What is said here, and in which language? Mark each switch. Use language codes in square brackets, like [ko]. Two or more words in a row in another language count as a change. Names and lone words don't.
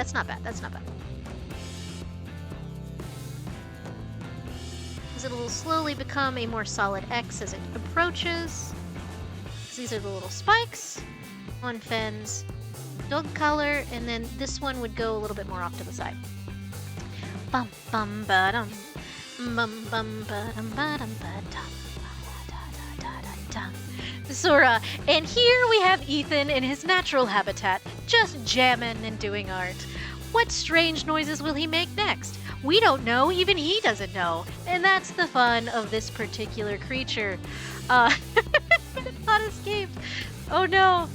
[en] Because it'll slowly become a more solid X as it approaches. So these are the little spikes on Fenn's dog collar, and then this one would go a little bit more off to the side. Bum bum ba dum. Bum bum ba dum ba dum ba dum. Sora, and here we have Ethan in his natural habitat, just jamming and doing art. What strange noises will he make next? We don't know, even he doesn't know. And that's the fun of this particular creature. It's not escaped. Oh no.